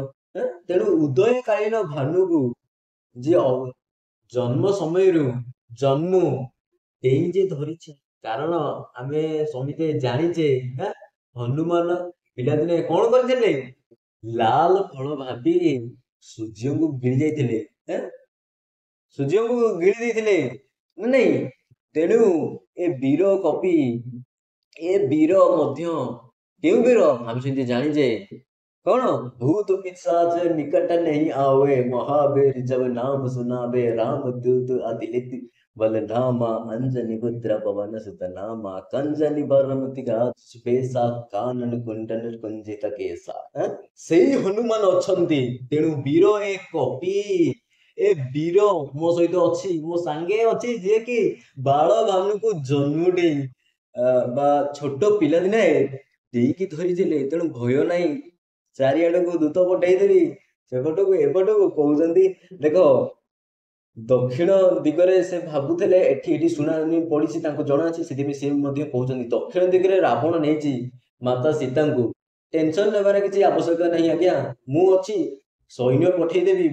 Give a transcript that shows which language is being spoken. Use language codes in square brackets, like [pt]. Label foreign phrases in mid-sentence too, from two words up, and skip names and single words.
[or] ତେଣୁ ଉଦୟକାଳୀନ ଭାନୁକୁ ଯିଏ ଜନ୍ମ ସମୟରୁ ଜନ୍ମ ଏଇ ଯେ ଧରିଛି, କାରଣ ଆମେ ସମସ୍ତେ ଜାଣିଛେ ହନୁମାନ ପିଲାଦିନେ କଣ କରିଥିଲେ? ଲାଲ ଫଳ ଭାବି ସୂର୍ଯ୍ୟଙ୍କୁ ଗିଳି ଯାଇଥିଲେ, ସୂର୍ଯ୍ୟଙ୍କୁ ଗିଳି ଦେଇଥିଲେ ନା ନାଇଁ? ତେଣୁ ଏ ବୀର କପି, ଏ ବୀର ମଧ୍ୟ କେଉଁ ବୀର ଆମେ ସେମିତି ଜାଣିଛେ [hi] कौन भूत पिशाच निकट नहीं आवे, महावीर जब नाम सुनावे, राम दूत अतिलित बलधामा, अंजनी पुत्र पवन सुत नामा, कंजनी बरमति बेसा, कानन कुंडन कुंजित केसा। [or] ସେଇ ହନୁମାନ ଅଛନ୍ତି, ତେଣୁ ବୀର ଏ କପି, ଏ ବୀର ମୋ ସହିତ ଅଛି, ମୋ ସାଙ୍ଗେ ଅଛି, ଯେ କି ବାଳ ଭାନୁକୁ ଜନ୍ମ ଦେଇ ବା ଛୋଟ ପିଲା ଦିନେ ଦେଇକି ଧରିଥିଲେ। ତେଣୁ ଭୟ ନାହିଁ, ଚାରିଆଡକୁ ଦୂତ ପଠେଇଦେବି, ସେପଟକୁ ଏପଟକୁ କହୁଛନ୍ତି। ଦେଖ ଦକ୍ଷିଣ ଦିଗରେ ସେ ଭାବୁଥିଲେ, ଏଠି ଶୁଣାଣି ପଡିଛି, ତାଙ୍କୁ ଜଣା ଅଛି, ସେଥିପାଇଁ ସେ ମଧ୍ୟ କହୁଛନ୍ତି ଦକ୍ଷିଣ ଦିଗରେ ରାବଣ ନେଇଛି ମାତା ସୀତାଙ୍କୁ, ଟେନସନ ନେବାର କିଛି ଆବଶ୍ୟକ ନାହିଁ ଆଜ୍ଞା, ମୁଁ ଅଛି, ସୈନ୍ୟ ପଠେଇଦେବି।